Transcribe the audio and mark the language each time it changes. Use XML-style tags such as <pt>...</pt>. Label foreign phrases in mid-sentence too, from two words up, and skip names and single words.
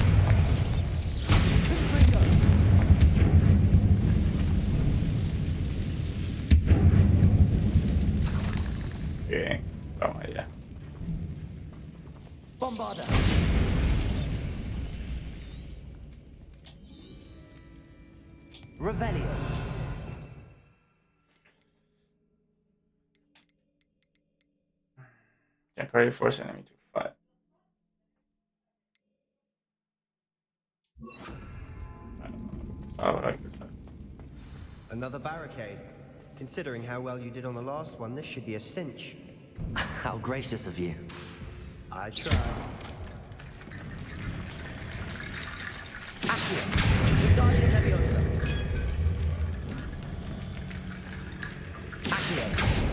<es>Bien, vamos allá.</es> <la>Bombarda. Revelio.</la> <en>Temporary force enemy to fight.</en> <es>Ahora empezar.</es> <en>Another barricade. Considering how well you did on the last one, this should be a cinch. How gracious of you. I tried.</en> <la>Accio. Wingardium Leviosa. Accio.</la>